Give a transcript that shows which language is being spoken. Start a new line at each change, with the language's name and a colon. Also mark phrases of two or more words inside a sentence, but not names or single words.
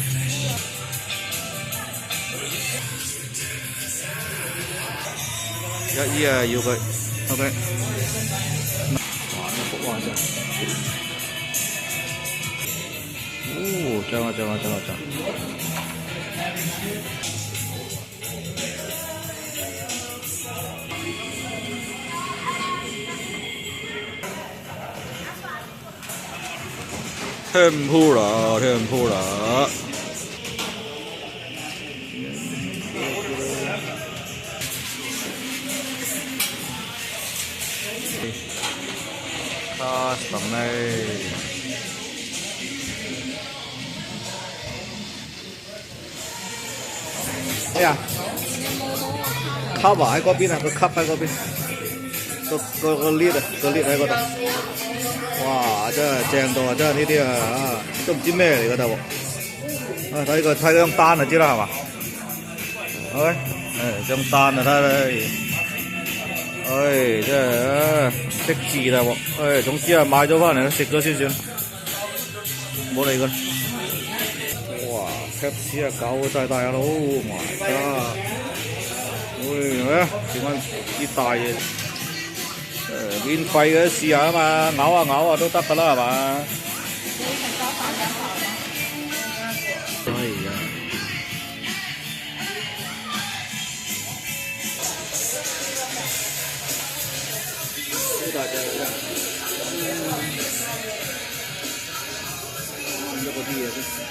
Cantonese: 一啊要佢 ，OK。哇！呢幅畫真，哦，正啊正啊正啊正！Tempura，
English: custom made。
Cantonese: 哎呀，吸啊喺嗰邊啊，個吸喺嗰邊，個 lid 啊，個 lid 喺嗰度。哇！真係正到啊！真係呢啲啊，都唔知咩嚟㗎喎。啊，睇張單就知啦，係嘛？唉，張單啊睇，唉，真係唔識字啦喎。唉，總之啊，買咗翻嚟食咗先算，冇理佢。哇！Pepsi 啊，搞晒大佬 ，
English: Oh my god！
Cantonese: 喂，點解啲大嘢？免費嘅試下啊嘛，咬下咬下都得㗎啦，係嘛？哎呀！好大隻㗎，呢個啲嘢都。